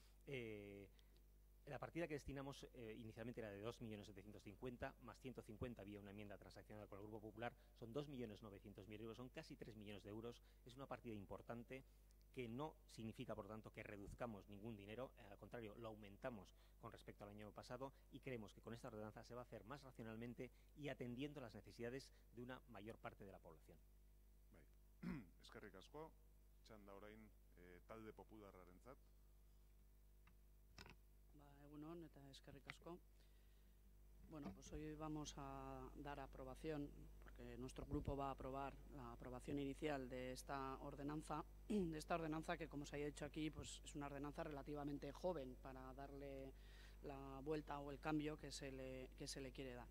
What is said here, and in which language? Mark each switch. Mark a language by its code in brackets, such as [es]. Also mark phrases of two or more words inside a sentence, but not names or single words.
[es] La partida que destinamos inicialmente era de 2.750.000, más 150 vía una enmienda transaccional con el Grupo Popular, son 2.900.000 euros, son casi 3 millones de euros. Es una partida importante que no significa, por tanto, que reduzcamos ningún dinero, al contrario, lo aumentamos con respecto al año pasado y creemos que con esta ordenanza se va a hacer más racionalmente y atendiendo las necesidades de una mayor parte de la población. [eu] Eskerrik asko, txanda orain talde popularrarentzat. Egunon eta eskerrik asko. [es] Bueno, pues hoy vamos a dar aprobación, porque nuestro grupo va a aprobar la aprobación inicial de esta ordenanza que, como se ha dicho aquí, pues es una ordenanza relativamente joven para darle la vuelta o el cambio que se le quiere dar.